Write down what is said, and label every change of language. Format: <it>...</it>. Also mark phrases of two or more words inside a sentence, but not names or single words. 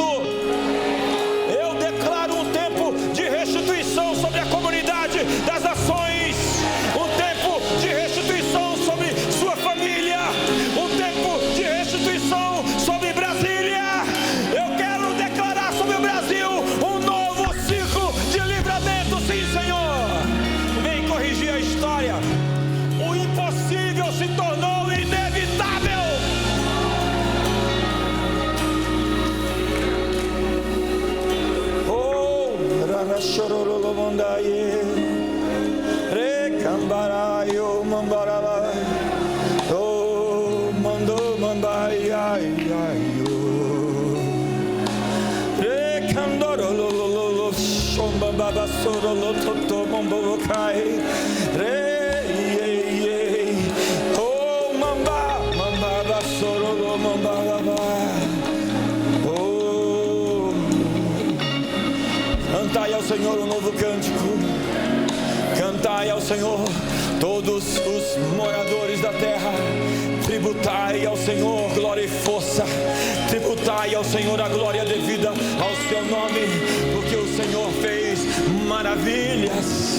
<pt>Eu declaro um tempo de restituição sobre a comunidade das nações, um tempo de restituição sobre sua família, um tempo de restituição sobre Brasília. Eu quero declarar sobre o Brasil um novo ciclo de livramento, sim, Senhor. Vem corrigir a história. O impossível se tornou inevitável. Oh, Ranachorolo Mondaye, Recambarayo Mambarala, oh, Mando Mambayayo, Recandorolo Shombaba Sorolo Toto Mombokai, oh, Mamba, Mamba Sorolo Mambaba. Cantai ao Senhor um novo cântico, cantai ao Senhor todos os moradores da terra, tributai ao Senhor glória e força, tributai ao Senhor a glória devida ao seu nome, porque o Senhor fez maravilhas.</pt>